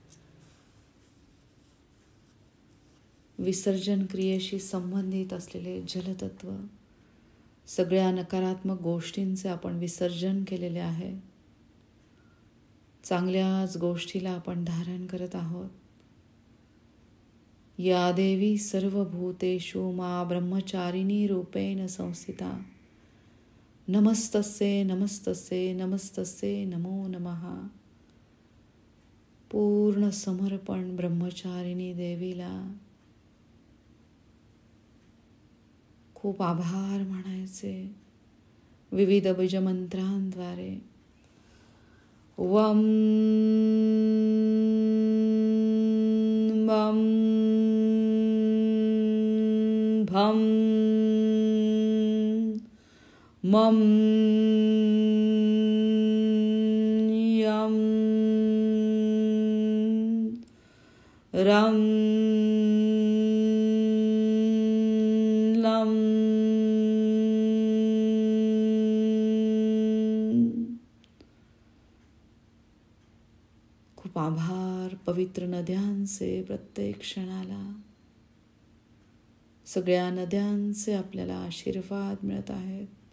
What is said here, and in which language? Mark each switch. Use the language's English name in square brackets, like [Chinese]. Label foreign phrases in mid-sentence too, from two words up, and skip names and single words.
[Marathi] विसर्जन क्रियेशी संबंधित असलेले जलतत्व. सगळ्या नकारात्मक गोष्टींचे आपण विसर्जन केलेले आहे. चांगल्याच गोष्टीला आपण धारण करत आहोत. [Sanskrit] या देवी सर्वभूतेषु मा ब्रह्मचारिणी रूपेण संस्थिता. नमस्तस्ये नमस्तस्ये नमस्तस्ये नमो नमः. [Marathi] पूर्ण समर्पण ब्रह्मचारिणी देवीला. खूप आभार मानायचे विविध बीजमंत्रांद्वारे. [Sanskrit] वम वम भम मम यम रम लम [Marathi] खूप आभार. पवित्र पवित्र नद्यांचे प्रत्येक क्षणाला, सगळ्या नद्यांचे आपल्याला आशीर्वाद मिळत आहेत.